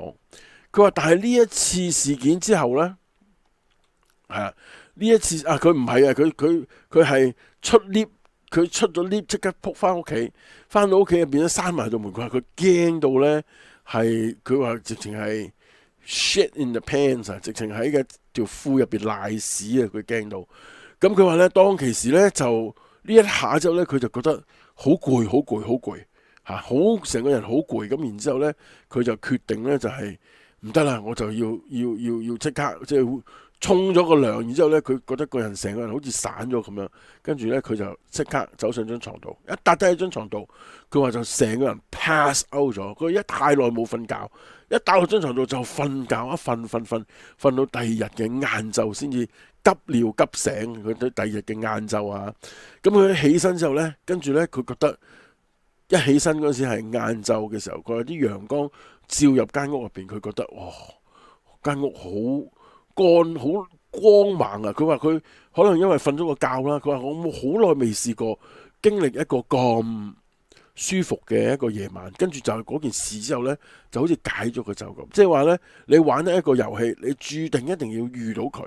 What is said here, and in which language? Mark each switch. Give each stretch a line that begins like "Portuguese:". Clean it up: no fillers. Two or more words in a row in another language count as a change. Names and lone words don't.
Cantonese: 佢話：但係呢一次事件之後呢，呢一次佢唔係啊，佢係出 lift， 佢出咗 lift 即刻撲翻屋企，翻到屋企入邊咧閂埋道門。佢話佢驚到呢，佢話直情係。
English: shit in the pants
Cantonese: 啊！直情喺嘅條褲入邊瀨屎啊！佢驚到，咁佢話咧，當其時咧就呢一下之後咧，佢就覺得好攰嚇，成個人好攰。咁然之後咧，佢就決定咧就係唔得啦，我就要即刻即係沖咗個涼。然之後咧，佢覺得個人成個人好似散咗咁樣，跟住咧佢就即刻走上張床度，一笪低喺張床度，佢話就成個人
English: pass out
Cantonese: 咗。佢一太耐冇瞓覺。一打落張床度就瞓覺，一瞓到第二日嘅晏晝先至急尿急醒。佢第二日嘅晏晝啊，咁佢起身之後呢，跟住呢，佢覺得一起身嗰時係晏晝嘅時候，佢有啲陽光照入間屋入邊，佢覺得哇，間屋好乾好光猛啊！佢話佢可能因為瞓咗個覺啦，佢話我冇好耐未試過經歷一個咁舒服嘅一個夜晚，跟住就係嗰件事之後呢，就好似解咗個咒咁，即係話呢，你玩一個遊戲，你注定一定要遇到佢。